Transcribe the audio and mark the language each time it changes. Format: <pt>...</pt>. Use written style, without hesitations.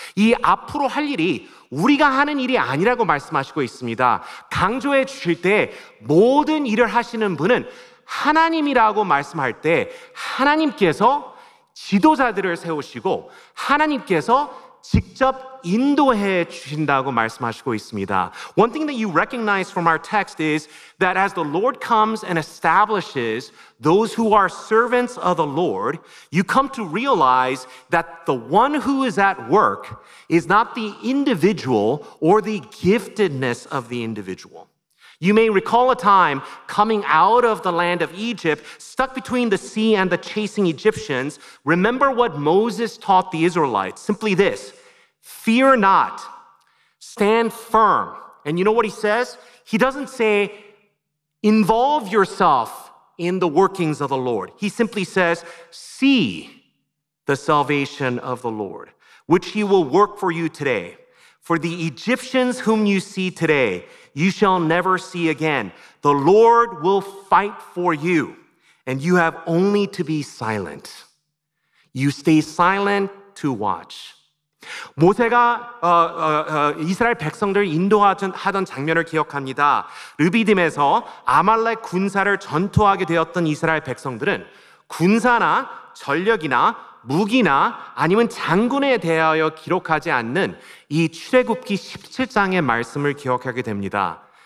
<ko>이 앞으로 할 일이 우리가 하는 일이 아니라고 말씀하시고 있습니다. 강조해 주실 때 모든 일을 하시는 분은 하나님이라고 말씀할 때 하나님께서 지도자들을 세우시고 하나님께서 직접 인도해 주신다고 말씀하시고 있습니다.</ko> <en>One thing that you recognize from our text is that as the Lord comes and establishes those who are servants of the Lord, you come to realize that the one who is at work is not the individual or the giftedness of the individual. You may recall a time coming out of the land of Egypt, stuck between the sea and the chasing Egyptians. Remember what Moses taught the Israelites. Simply this, fear not, stand firm. And you know what he says? He doesn't say, involve yourself in the workings of the Lord. He simply says, see the salvation of the Lord, which he will work for you today. For the Egyptians whom you see today, you shall never see again. The Lord will fight for you, and you have only to be silent. You stay silent to watch.</en> <ko>모세가 이스라엘 백성들을 인도하던 장면을 기억합니다. 르비딤에서 아말렉 군사를 전투하게 되었던 이스라엘 백성들은 군사나 전력이나 무기나 아니면 장군에 대하여 기록하지 않는 이 출애굽기 17장의 말씀을 기억하게 됩니다.</ko>